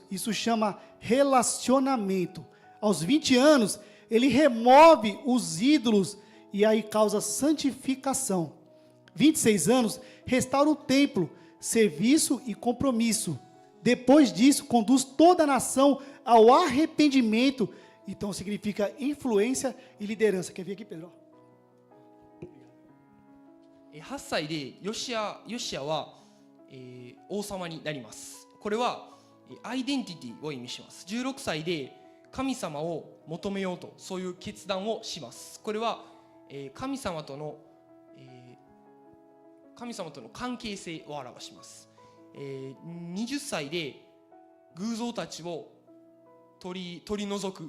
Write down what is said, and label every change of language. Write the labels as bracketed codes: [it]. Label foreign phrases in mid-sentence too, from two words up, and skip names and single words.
[pt] Isso chama relacionamento. Aos 20 anos, ele remove os ídolos e aí causa santificação. 26 anos, restaura o templo, serviço e compromisso. Depois disso, conduz toda a nação ao arrependimento. Então, significa influência e liderança. Quer vir aqui, Pedro? [ja] 8 歳でヨシアは、王様になります。これはアイデンティティを意味します。16歳で神様を求めようと、そういう決断をします。これは、神様との関係性を表します。20歳で偶像たちを取り除く。